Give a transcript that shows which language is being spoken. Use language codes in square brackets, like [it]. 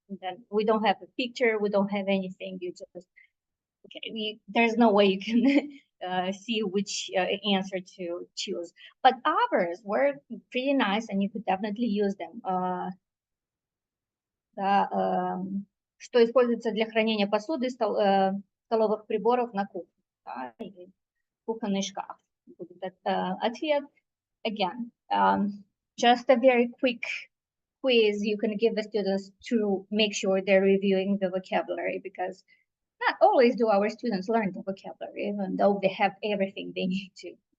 [en] Then we don't have a picture, we don't have anything. You just, okay, there's no way you can see which answer to choose. But others were pretty nice, and you could definitely use them. [ru] Что используется для хранения посуды, столовых приборов на кухне, да, или кухонный шкаф. Будет ответ. [en] Again, just a very quick quiz you can give the students to make sure they're reviewing the vocabulary, because not always do our students learn the vocabulary, even though they have everything they need to.